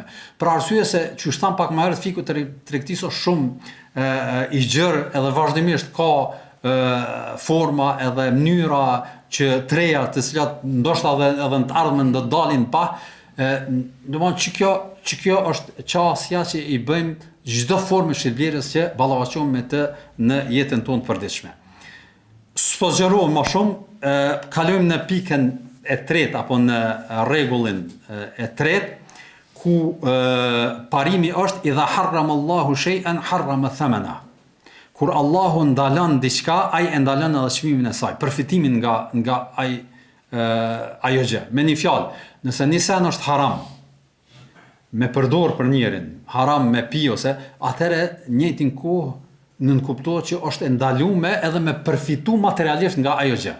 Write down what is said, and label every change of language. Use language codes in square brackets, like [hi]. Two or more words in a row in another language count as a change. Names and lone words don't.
[sq] Për arsye se që thon pak më herët fiku të tregtisë është shumë i gjerë edhe vazhdimisht ka forma edhe mënyra që treja të cilat ndoshta edhe në të ardhmen do dalin pa, domethënë që kjo është qasja që i bëjmë çdo formë shitblerës që ballafaqohemi me të në jetën tonë të përditshme. S'po zgjerohem më shumë, kalojmë në pikën e tretë apo në rregullin e tretë, ku parimi është [ar] إذا حرم الله شيئا حرم ثمنه. [sq] Kur Allahu ndalon diçka, ai e ndalon edhe çmimin e saj, përfitimin nga ajo gjë. Me një fjalë, nëse një sen është haram me përdor për njerin, haram me pi ose, atëherë njëjtin kohë nënkuptohet që është ndalume edhe me përfitu materialisht nga ajo gjë.